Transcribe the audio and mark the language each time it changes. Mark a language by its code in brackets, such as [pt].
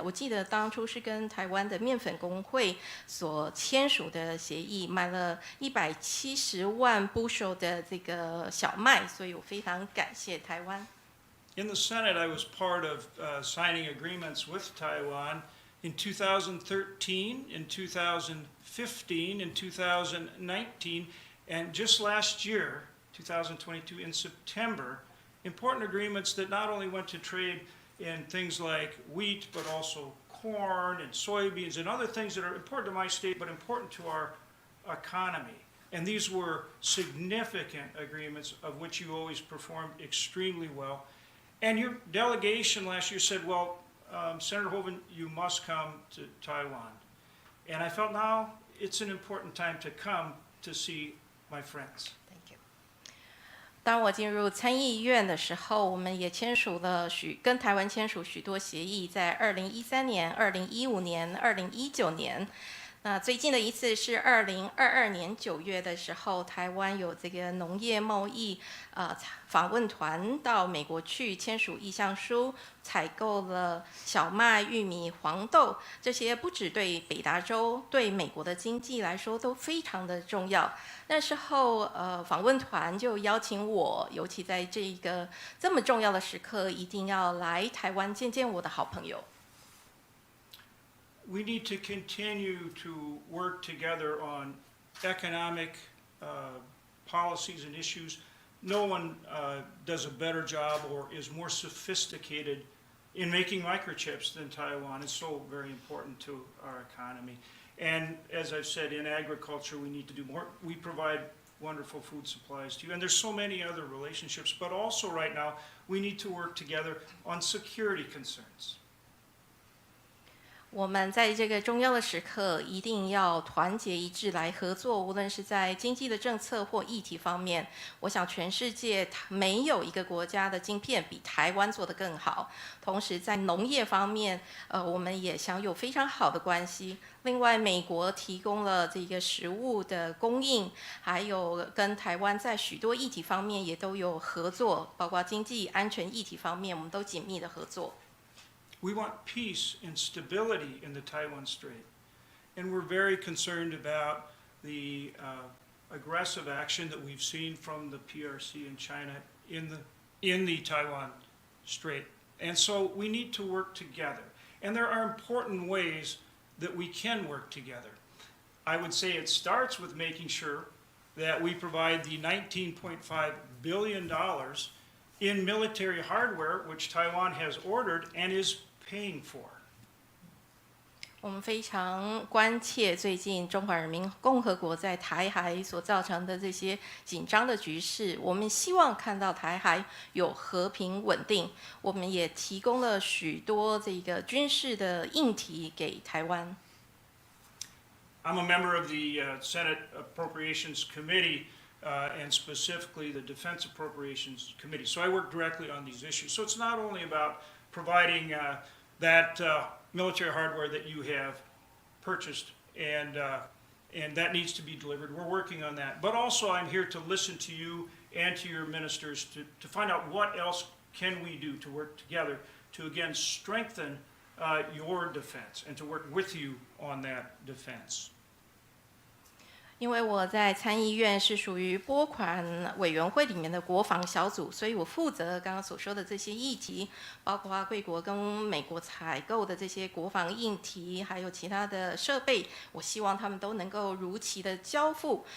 [zh] 我记得当初是跟台湾的面粉工会所签署的协议，买了170万 bushel 的这个小麦，所以我非常感谢台湾。 [en] In the Senate, I was part of signing agreements with Taiwan in 2013, in 2015, in 2019, and just last year, 2022, in September, important agreements that not only went to trade in things like wheat, but also corn and soybeans and other things that are important to my state, but important to our economy. And these were significant agreements of which you always performed extremely well. And your delegation last year said, well, Senator Hoeven, you must come to Taiwan. And I felt now it's an important time to come to see my friends. Thank you. [zh] 当我进入参议院的时候，我们也跟台湾签署许多协议，在2013年、2015年、2019年。那最近的一次是2022年9月的时候，台湾有这个农业贸易访问团到美国去签署意向书，采购了小麦、玉米、黄豆，这些不只对北达州、对美国的经济来说都非常的重要。那时候访问团就邀请我，尤其在这个这么重要的时刻，一定要来台湾见见我的好朋友。 [en] We need to continue to work together on economic policies and issues. No one does a better job or is more sophisticated in making microchips than Taiwan. It's so very important to our economy. And as I've said, in agriculture, we need to do more. We provide wonderful food supplies to you. And there's so many other relationships. But also right now, we need to work together on security concerns. [zh] 我们在这个重要的时刻，一定要团结一致来合作，无论是在经济的政策或议题方面。我想全世界没有一个国家的晶片比台湾做得更好。同时在农业方面，我们也享有非常好的关系。另外，美国提供了这个食物的供应，还有跟台湾在许多议题方面也都有合作，包括经济安全议题方面，我们都紧密的合作。 [en] We want peace and stability in the Taiwan Strait. And we're very concerned about the aggressive action that we've seen from the PRC and China in the Taiwan Strait. And so we need to work together. And there are important ways that we can work together. I would say it starts with making sure that we provide the $19.5 billion in military hardware, which Taiwan has ordered and is paying for. [zh] 我们非常关切最近中华人民共和国在台海所造成的这些紧张的局势，我们希望看到台海有和平稳定。我们也提供了许多这个军事的硬体给台湾。 [en] I'm a member of the Senate Appropriations Committee, and specifically the Defense Appropriations Committee. So I work directly on these issues. So it's not only about providing that military hardware that you have purchased, and that needs to be delivered. We're working on that. But also I'm here to listen to you and to your ministers to find out what else can we do to work together to, again, strengthen your defense and to work with you on that defense. [zh] 因为我在参议院是属于拨款委员会里面的国防小组，所以我负责刚刚所说的这些议题，包括贵国跟美国采购的这些国防硬体，还有其他的设备，我希望他们都能够如期的交付。